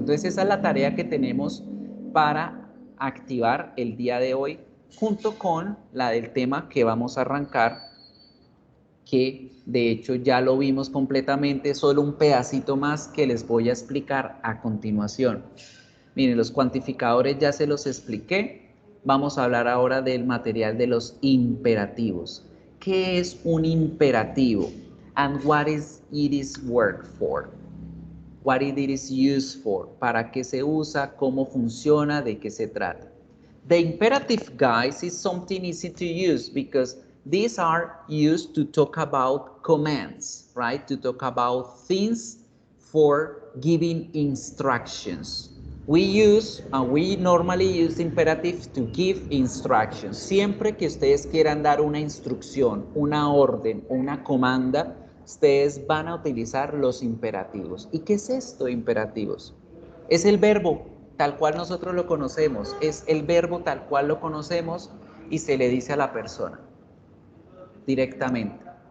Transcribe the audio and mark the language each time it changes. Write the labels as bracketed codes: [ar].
[es] Entonces esa es la tarea que tenemos para activar el día de hoy, junto con la del tema que vamos a arrancar, que de hecho ya lo vimos completamente, solo un pedacito más que les voy a explicar a continuación. Miren, los cuantificadores ya se los expliqué. Vamos a hablar ahora del material de los imperativos. ¿Qué es un imperativo? [en] And what is it is work for? What it is used for? [es] ¿Para qué se usa? ¿Cómo funciona? ¿De qué se trata? [en] The imperative, guys, is something easy to use because these are used to talk about commands, right? To talk about things for giving instructions. We normally use imperative to give instructions. [es] Siempre que ustedes quieran dar una instrucción, una orden, una comanda, ustedes van a utilizar los imperativos. ¿Y qué es esto de imperativos? Es el verbo tal cual nosotros lo conocemos, es el verbo tal cual lo conocemos y se le dice a la persona directamente.